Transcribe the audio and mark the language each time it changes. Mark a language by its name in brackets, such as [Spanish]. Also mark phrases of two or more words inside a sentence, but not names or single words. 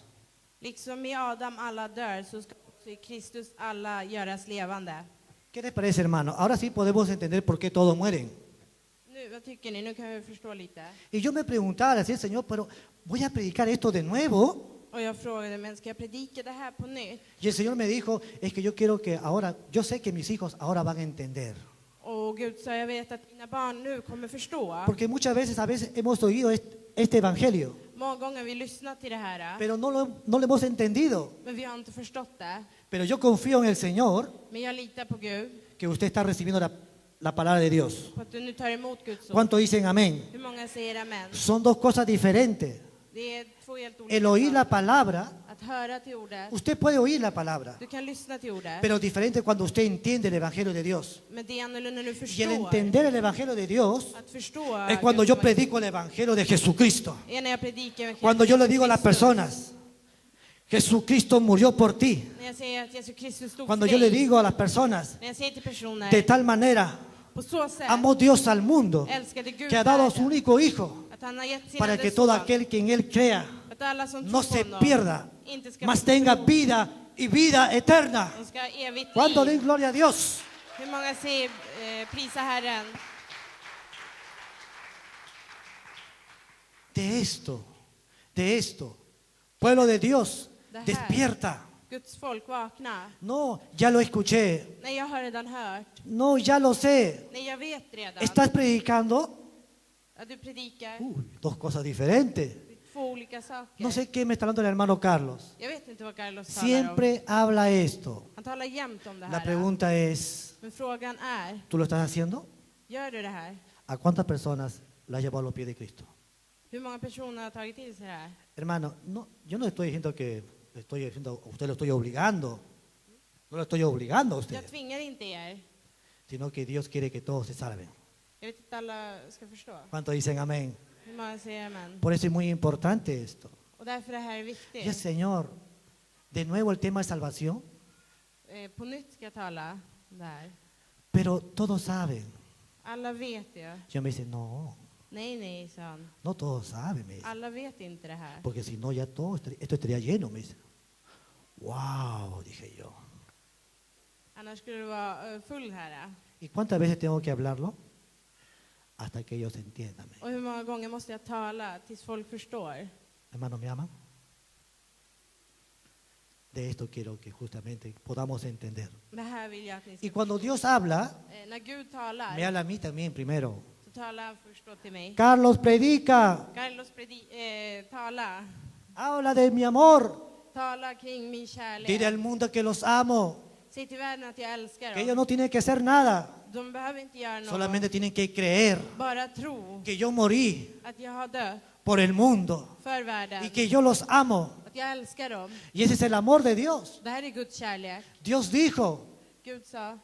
[Swedish] Liksom i Adam alla dör, så ska också i Kristus alla göras levande. [Spanish] ¿Qué les parece, hermano? Ahora sí podemos entender por qué todos mueren. [Swedish] Nu, vad tycker ni? Nu kan vi förstå lite. [Spanish] Y yo me preguntaba, le decía al Señor, pero ¿voy a predicar esto de nuevo? [Swedish] Och jag frågade, men ska jag predika det här på nytt? [Spanish] Y el Señor me dijo, es que yo quiero que ahora, yo sé que mis hijos ahora van a entender. [Swedish] Och Gud sa, jag vet att dina barn nu kommer förstå. [Spanish] Porque muchas veces, a veces hemos oído este evangelio, [Swedish] Många gånger har vi lyssnat till det här, [Spanish] pero no lo hemos entendido. [Swedish] men vi har inte förstått det. [Spanish] Pero yo confío en el Señor [Swedish] Men jag litar på Gud, [Spanish] que usted está recibiendo la palabra de Dios. [Swedish] på att du nu tar emot Guds ord. [Spanish] ¿Cuánto dicen amén? [Swedish] Hur många säger amen? [Spanish] Son dos cosas diferentes. [Swedish] Det är två helt olika [Spanish] El oír la [Swedish] saker. [Spanish] palabra, [Swedish] Att höra till ordet, [Spanish] usted puede oír la palabra, [Swedish] du kan lyssna till ordet, [Spanish] pero diferente cuando usted entiende el evangelio de Dios. [Swedish] men det är annorlunda när du [Spanish] Y el [Swedish] förstår. [Spanish] entender el evangelio de Dios [Swedish] Att förstå [Spanish] es cuando yo [Swedish] Guds ord [Spanish] predico el evangelio de Jesucristo. [Swedish] är när jag predikar [Spanish] Cuando yo le digo a las [Swedish] Kristus. [Spanish] personas, Jesucristo murió por ti. [Swedish] När jag säger att Jesus Kristus stod [Spanish] Cuando [Swedish] för [Spanish] yo le [Swedish] dig. [Spanish] digo a las personas, [Swedish] När jag säger till personer, [Spanish] de tal manera [Swedish] på så sätt [Spanish] amó Dios al mundo, [Swedish] älskade Gud [Spanish] que ha dado a su [Swedish] världen, [Spanish] único Hijo, [Swedish] att han har gett sin [Spanish] para [Swedish] enda [Spanish] que todo [Swedish] son, [Spanish] aquel que en Él crea [Swedish] att alla som [Spanish] no [Swedish] tror på [Spanish] se [Swedish] honom [Spanish] pierda, [Swedish] inte ska [Spanish] mas tenga [Swedish] förlora, [Spanish] vida y vida eterna. [Swedish] de ska ha evigt [Spanish] ¿Cuándo [Swedish] liv. den [Spanish] gloria a Dios? [Swedish] Hur många säger prisa Herren? [Spanish] de esto. Pueblo de Dios, [Swedish] Det här. [Spanish] despierta. [Swedish] Guds folk, vakna. [Spanish] No, ya lo escuché. [Swedish] Nej, jag har redan hört. [Spanish] No, ya lo sé. [Swedish] Nej, jag vet redan. [Spanish] ¿Estás predicando? [Swedish] Ja, du predikar. [Spanish] Dos cosas diferentes. [Swedish] Två olika saker. [Spanish] No sé qué me está hablando el hermano Carlos. [Swedish] Jag vet inte vad Carlos talar om. [Spanish] Siempre habla esto. [Swedish] Han talar jämt om det [Spanish] La [Swedish] här. [Spanish] pregunta es, [Swedish] Men frågan är, [Spanish] ¿tú lo estás haciendo? [Swedish] gör du det här? [Spanish] ¿A cuántas personas la has llevado a los pies de Cristo? [Swedish] Hur många personer har tagit till sig det här? [Spanish] Hermano, no, yo no estoy diciendo que estoy diciendo, a usted lo estoy obligando. No lo estoy obligando a usted, [Swedish] Jag tvingar inte er. [Spanish] sino que Dios quiere que todos se salven. [Swedish] Jag vet inte alla ska förstå. [Spanish] ¿Cuántos dicen amén? [Swedish] Hur många säger amen? [Spanish] Por eso es muy importante esto. [Swedish] Och därför det här är [Spanish] Y [Swedish] viktigt. [Spanish] Señor, de nuevo el tema de salvación, [Swedish] På nytt ska jag tala om det här. [Spanish] pero todos saben. [Swedish] Alla vet ju. [Spanish] Yo me dice, no, [Swedish] Nej, sa han. [Spanish] no todos saben, me dice. [Swedish] Alla vet inte det här. [Spanish] Porque si no, ya todo esto estaría lleno, me dice. Wow, dije yo. [Swedish] Annars skulle det vara full här. [Spanish] ¿Y cuántas veces tengo que hablarlo? Hasta que ellos entiendan. [Swedish] Och hur många gånger måste jag tala tills folk förstår? [Spanish] Hermano, ¿me aman? De esto quiero que justamente podamos entender. [Swedish] Det här vill jag att ni ska [Spanish] Y cuando Dios habla, [Swedish] När Gud talar, [Spanish] me habla a mí también primero. [Swedish] så talar han först då till mig. [Spanish] Carlos, predica. [Swedish] Carlos, tala. [Spanish] Habla de mi amor. [Swedish] Tala kring min [Spanish] Dile [Swedish] kärlek. [Spanish] al mundo que los amo. [Swedish] Säg till världen att jag älskar [Spanish] Que ellos [Swedish] dem. [Spanish] no tienen que hacer nada. [Swedish] De behöver inte göra något. [Spanish] Solamente tienen que creer [Swedish] Bara tro [Spanish] que yo morí [Swedish] att jag har dött [Spanish] por el mundo [Swedish] för världen. [Spanish] y que yo los amo. [Swedish] Att jag älskar dem. [Spanish] Y ese es el amor de Dios. [Swedish] Det här är Guds kärlek. [Spanish] Dios dijo, [Swedish] Gud sa,